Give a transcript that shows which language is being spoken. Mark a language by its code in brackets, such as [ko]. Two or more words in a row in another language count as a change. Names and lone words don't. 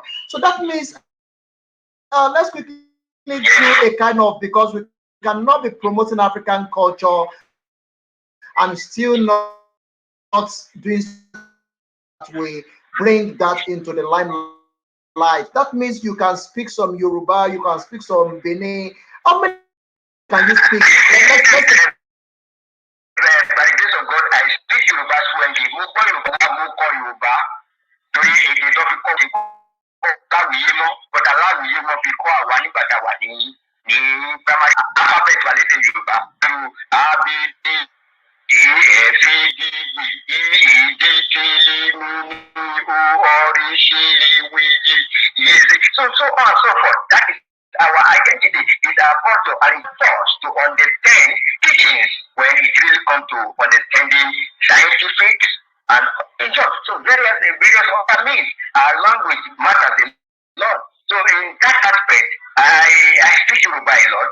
[en] So that means let's quickly do a kind of, because we cannot be promoting African culture and still not doing that we bring that into the limelight. That means you can speak some Yoruba, you can speak some Benin. How many can you speak? By the grace of God, I speak Yoruba fluently. [yo] Mo kọ́ Yorùbá torí èdè tó fi kọ́ mi láwùyé mọ́, bọ́dà láwùyé mọ́ fi kọ́ àwa nígbà tá a wà ní [en] primary alphabet [yo] wà lédè Yorùbá. A B D E F G E D T L M N O R S T U V W [en] so on and so forth. That is our identity, is our culture, and it's forced to understand teachings when it really comes to understanding scientific and in short, so various other means. Our language matters a lot. So in that aspect, I speak Yoruba a lot.